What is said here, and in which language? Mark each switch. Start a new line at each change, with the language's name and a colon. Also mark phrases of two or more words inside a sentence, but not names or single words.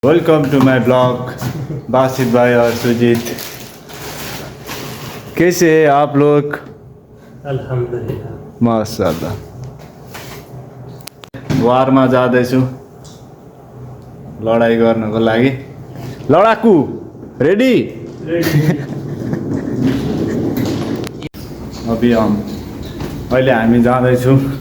English: Welcome to my blog
Hindi: बासित भाई और सुजीत। कैसे हैं आप लोग?
Arabic: الحمد لله ما شاء الله.
Nepali: वारमा जाँदैछु लडाइँ गर्नको लागि। लडाकु रेडी? अभी अहिले हामी जाँदैछौँ।